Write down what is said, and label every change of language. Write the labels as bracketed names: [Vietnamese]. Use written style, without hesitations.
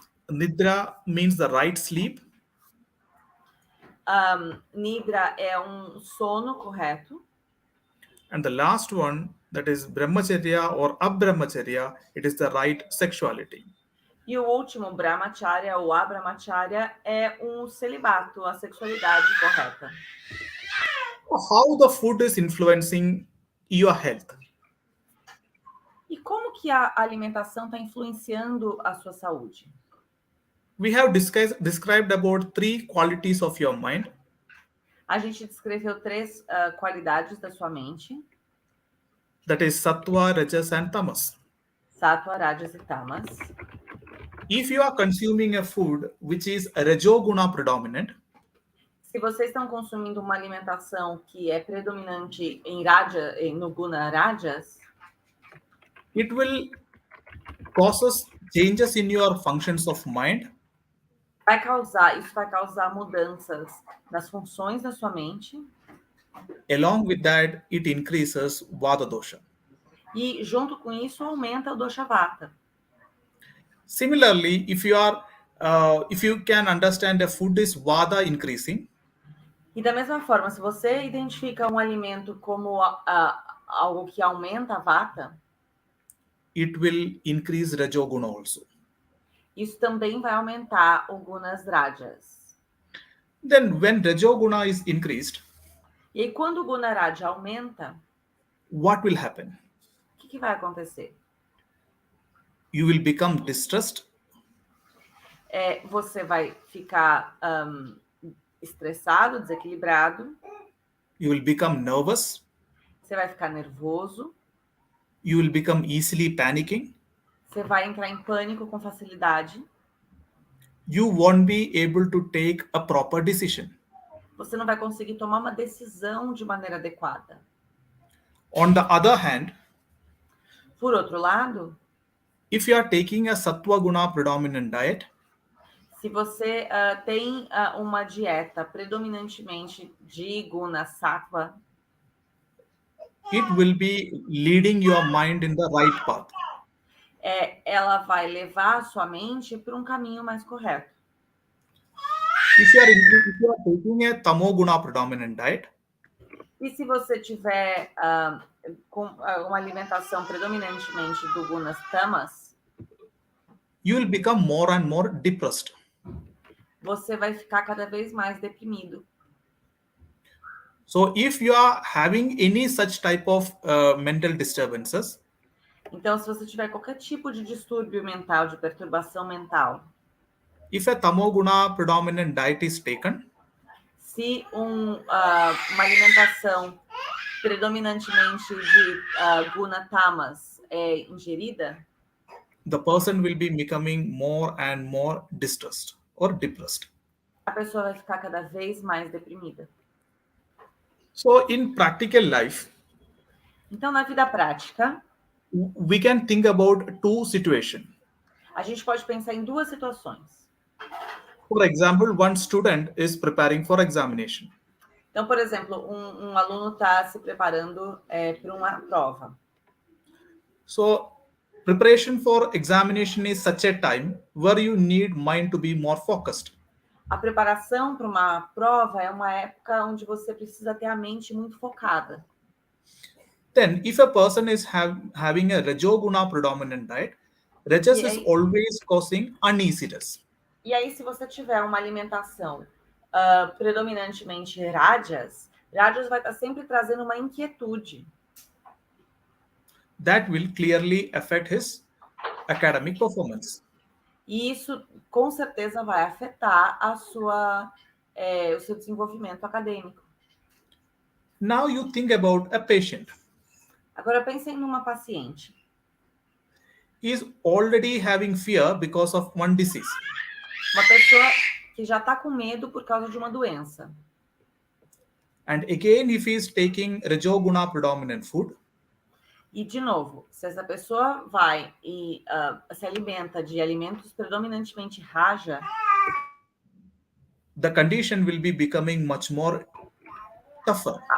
[English] Nidra means the right sleep. [Portuguese] Nidra é um sono correto. [English] And the last one, that is Brahmacharya or Abrahmacharya, it is the right sexuality. [Portuguese] E o último, Brahmacharya ou Abrahmacharya, é um celibato, a sexualidade correta. [English] How the food is influencing your health? [Portuguese] E como que a alimentação está influenciando a sua saúde? [English] We have described about 3 qualities of your mind. [Portuguese] A gente descreveu 3 qualidades da sua mente. [English] That is Sattva, Rajas and Tamas. [Portuguese] Sattva, Rajas e Tamas. [English] If you are consuming a food which is Rajoguna predominant, [Portuguese] se vocês estão consumindo uma alimentação que é predominante no Guna Rajas, [English] it will causes changes in your functions of mind. [Portuguese] Isso vai causar mudanças nas funções da sua mente. [English] Along with that, it increases Vata dosha. [Portuguese] E junto com isso aumenta o dosha Vata. [English] Similarly, if you can understand a food is Vata increasing, [Portuguese] e da mesma forma, se você identifica um alimento como algo que aumenta a Vata, [English] it will increase Rajoguna also. [Portuguese] Isso também vai aumentar o Gunas Rajas. [English] Then when Rajoguna is increased, [Portuguese] e aí quando o Guna Raja aumenta, [English] what will happen? [Portuguese] O que vai acontecer? [English] You will become distressed. [Portuguese] Você vai ficar estressado, desequilibrado. [English] You will become nervous. [Portuguese] Você vai ficar nervoso. [English] You will become easily panicking. [Portuguese] Você vai entrar em pânico com facilidade. [English] You won't be able to take a proper decision. [Portuguese] Você não vai conseguir tomar uma decisão de maneira adequada. [English] On the other hand, [Portuguese] por outro lado, [English] if you are taking a Sattva Guna predominant diet, [Portuguese] se você tem uma dieta predominantemente de Guna Sattva, [English] it will be leading your mind in the right path. [Portuguese] Ela vai levar a sua mente para um caminho mais correto. [English] If you are taking a Tamo Guna predominant diet, [Portuguese] e se você tiver com uma alimentação predominantemente do Gunas Tamas, [English] you will become more and more depressed. [Portuguese] Você vai ficar cada vez mais deprimido. [English] So if you are having any such type of mental disturbances, [Portuguese] então se você tiver qualquer tipo de distúrbio mental, de perturbação mental, [English] if a Tamoguna predominant diet is taken, [Portuguese] se uma alimentação predominantemente de Guna Tamas é ingerida, [English] the person will be becoming more and more distressed or depressed. [Portuguese] A pessoa vai ficar cada vez mais deprimida. [English] So in practical life, [Portuguese] então na vida prática, [English] we can think about 2 situations. [Portuguese] A gente pode pensar em 2 situações. [English] For example, one student is preparing for examination. [Portuguese] Então, por exemplo, um aluno está se preparando para uma prova. [English] So preparation for examination is such a time where you need mind to be more focused. [Portuguese] A preparação para uma prova é uma época onde você precisa ter a mente muito focada. [English] Then, if a person is having a Rajoguna predominant diet, Rajas is always causing uneasiness. [Portuguese] E aí, se você tiver uma alimentação predominantemente Rajas vai estar sempre trazendo uma inquietude. [English] That will clearly affect his academic performance. [Portuguese] E isso, com certeza, vai afetar o seu desenvolvimento acadêmico. [English] Now you think about a patient. [Portuguese] Agora, pensem numa paciente. [English] He is already having fear because of one disease. [Portuguese] Uma pessoa que já está com medo por causa de uma doença. [English] And again, if he is taking Rajoguna predominant food, [Portuguese] e, de novo, se essa pessoa vai e se alimenta de alimentos predominantemente Raja, [English] the condition will be becoming much more tougher.